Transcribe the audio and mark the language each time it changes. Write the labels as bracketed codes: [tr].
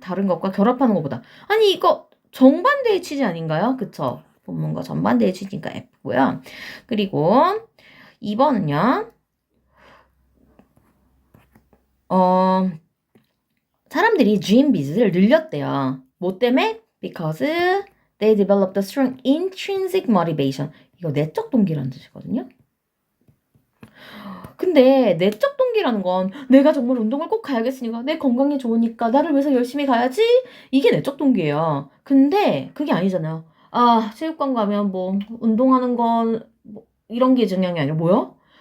[ko] 다른 것과 결합하는 것보다. 아니, 이거 정반대의 취지 아닌가요? 그쵸? 본문과 정반대의 취지니까 F고요. 그리고 2번은요. 사람들이 gym visit를 늘렸대요. 뭐 때문에? [en] Because they developed a strong intrinsic motivation. [ko] 이거 내적 동기라는 뜻이거든요. 근데 내적 동기라는 건 내가 정말 운동을 꼭 가야겠으니까 내 건강이 좋으니까 나를 위해서 열심히 가야지. 이게 내적 동기예요. 근데 그게 아니잖아요. 체육관 가면 뭐 운동하는 건 뭐 이런 게 중요한 게 아니라 뭐야?